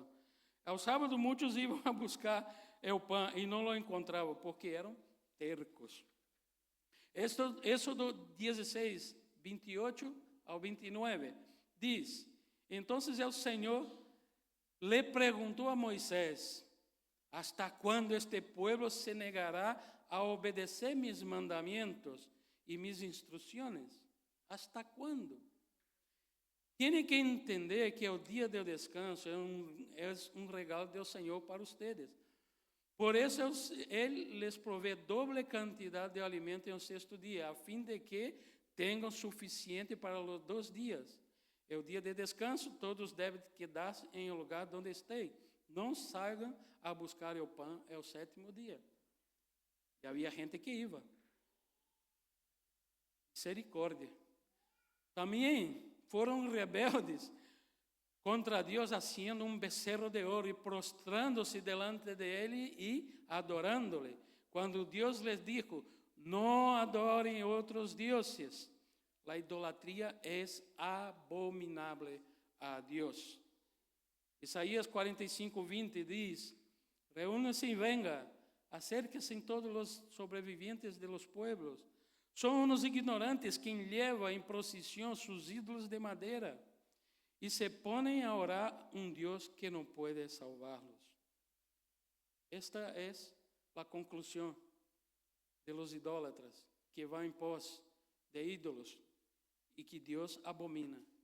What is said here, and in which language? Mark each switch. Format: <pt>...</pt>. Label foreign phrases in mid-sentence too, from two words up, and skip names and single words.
<pt>Ao sábado, muitos iam a buscar o pão e não o encontravam, porque eram tercos. Êxodo 16, 28 ao 29, diz, então o Senhor le perguntou a Moisés,</pt> <es>¿hasta quando este pueblo se negará a obedecer mis mandamientos y mis instrucciones? ¿Hasta cuándo? Tiene que entender que el día del descanso es un regalo del Señor para ustedes. Por eso Él les provee doble cantidad de alimento en el sexto día, a fin de que tengan suficiente para los 2 días. El día de descanso, todos deben quedarse en el lugar donde estén.</es> <pt>Não saiam a buscar o pão o 7º dia. E havia gente que ia. Misericórdia. Também foram rebeldes contra Deus,</pt> <es>haciendo becerro</es> <pt>de ouro e prostrando-se delante de Ele e adorando-lhe. Quando Deus</pt> <es>les dijo,</es> <pt>não adorem outros dioses. A idolatria é abominável a Deus. Isaías 45:20 diz:</pt> <es>reúnanse y venga, acérquense todos los sobrevivientes de los pueblos. Son unos ignorantes quien lleva en procesión sus ídolos de madera y se ponen a orar un Dios que no puede salvarlos. Esta es la conclusión de los idólatras que van en pos de ídolos y que Dios abomina.</es>